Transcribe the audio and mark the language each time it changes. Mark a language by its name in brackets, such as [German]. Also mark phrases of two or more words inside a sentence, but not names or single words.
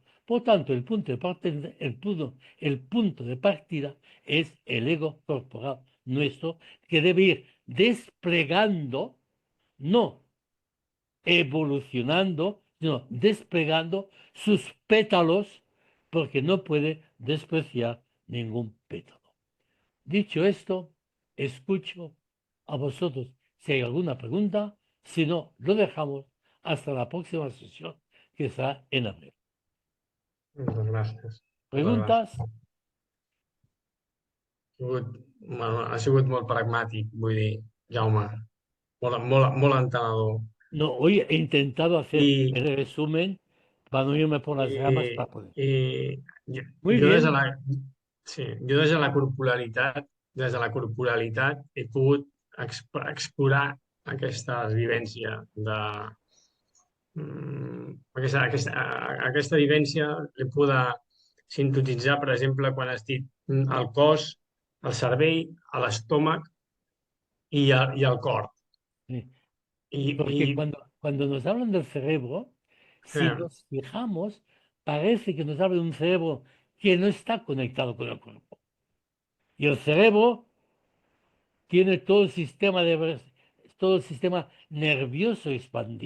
[Spanish] Por tanto, el punto de partida es el ego corporal nuestro, que debe ir desplegando, no evolucionando, sino desplegando sus pétalos, porque no puede despreciar ningún pétalo. Dicho esto, escucho a vosotros si hay alguna pregunta. Si no, lo dejamos hasta la próxima sesión, que será en abril. [Catalan] moltes gràcies. Moltes [Spanish] ¿Preguntas? [Catalan] gràcies. Ha sigut molt pragmàtic, vull dir, Jaume, molt entenedor. [Spanish] No, hoy he intentado hacer [Catalan] I, [Spanish] el resumen para no irme por las ramas [Catalan] i, [Spanish] para poder. [Catalan] i [Spanish] Muy [Catalan] jo [Spanish] bien. [Catalan] sí, jo des de la corporalitat he pogut explorar aquesta vivència de, aquesta vivència l'he pogut sintetitzar, per exemple, quan has dit el cos, el cervell, l'estómac i el cor. Sí. I, [Spanish] Porque [Catalan] i [Spanish] cuando nos hablan del cerebro, si eh, nos fijamos, parece que nos habla de un cerebro que no está conectado con el cuerpo. Y el cerebro tiene todo el sistema nervioso expandido.